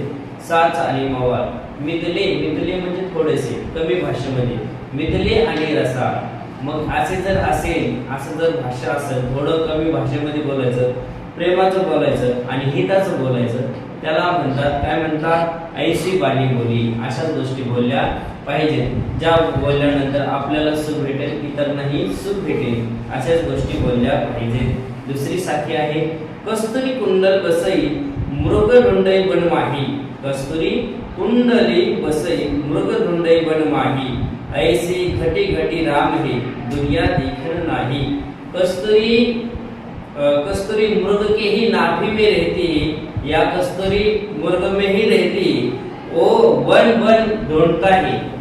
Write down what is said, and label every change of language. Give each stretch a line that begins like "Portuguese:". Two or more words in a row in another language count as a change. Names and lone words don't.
Marathi: साच आणि मवाळ, मिथले म्हणजे थोडेसे कमी भाषेमध्ये, मिथले आणि रसाळ। मग असे जर असेल, असं जर भाषा असेल, थोडं कमी भाषेमध्ये बोलायचं, प्रेमाचं बोलायचं आणि हिताचं बोलायचं, त्याला म्हणतात काय म्हणतात?
Hindi: ऐशी बाणी बोली।
Marathi: अशाच गोष्टी बोलल्या पाहिजे ज्या बोलल्यानंतर आपल्याला सुख भेटेल, इतरांनाही सुख भेटेल, अशाच गोष्टी बोलल्या पाहिजे। दुसरी साखी आहे
Hindi: कस्तुरी कुंडल बसई मृगधुंडई बन माही। कस्तुरी कुंडली बसई मृगधुंडई बन माही, ऐसी घटी घटी राम है दुनिया देखन नाही। कस्तूरी मृग के ही नाभि में रहती है, या कस्तूरी मृग में ही रहती है, वो वन वन ढूंढता है।